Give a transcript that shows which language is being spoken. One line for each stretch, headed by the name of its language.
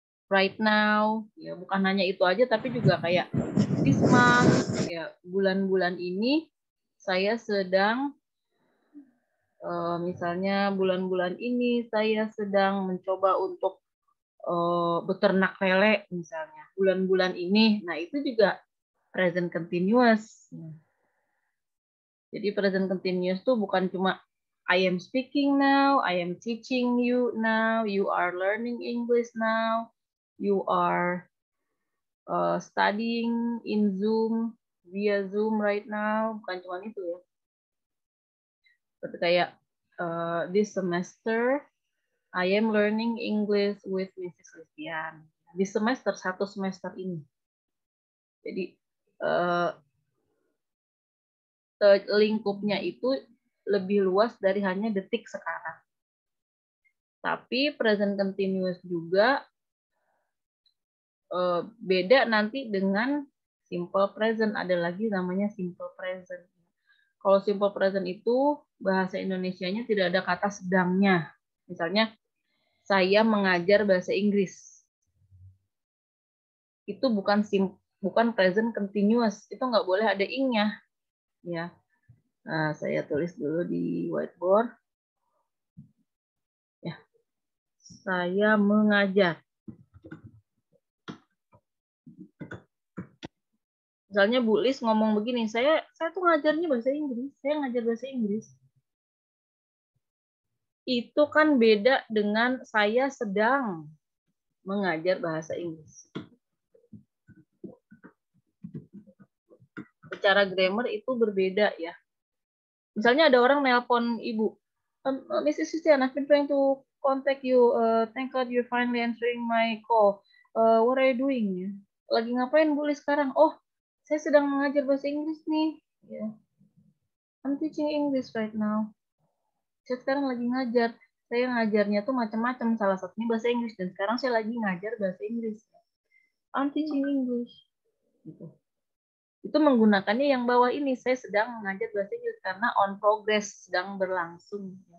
English: right now,
Indonesian: ya bukan hanya itu aja, tapi juga kayak
English: this month,
Indonesian: ya bulan-bulan ini saya sedang misalnya bulan-bulan ini saya sedang mencoba untuk beternak lele misalnya bulan-bulan ini. Nah itu juga present continuous. Jadi present continuous tuh bukan cuma
English: I am speaking now, I am teaching you now, you are learning English now, you are studying in Zoom, via Zoom right now.
Indonesian: Bukan cuma itu ya. Seperti kayak
English: this semester I am learning English with Mrs.
Indonesian: Christian. Di semester, satu semester ini. Jadi lingkupnya itu lebih luas dari hanya detik sekarang. Tapi present continuous juga beda nanti dengan simple present. Ada lagi namanya simple present. Kalau simple present itu bahasa Indonesianya tidak ada kata sedangnya. Misalnya saya mengajar bahasa Inggris. Itu bukan present continuous. Itu nggak boleh ada ing-nya. Ya. Nah, saya tulis dulu di whiteboard. Ya. Saya mengajar. Misalnya Bu Lis ngomong begini, saya tuh ngajarnya bahasa Inggris. Saya ngajar bahasa Inggris. Itu kan beda dengan saya sedang mengajar bahasa Inggris. Secara grammar itu berbeda ya. Misalnya ada orang nelpon Ibu, Mrs.
English: Susian, I've been trying to contact you. Thank God you're finally answering my call. What are you doing?
Indonesian: Lagi ngapain Bu Lis sekarang? Oh, saya sedang mengajar bahasa Inggris nih.
English: Yeah. I'm teaching English right now.
Indonesian: Saya sekarang lagi ngajar. Saya ngajarnya tuh macam-macam. Salah satunya bahasa Inggris. Dan sekarang saya lagi ngajar bahasa Inggris.
English: I'm teaching English.
Indonesian: Gitu. Itu menggunakannya yang bawah ini. Saya sedang mengajar bahasa Inggris karena on progress, sedang berlangsung.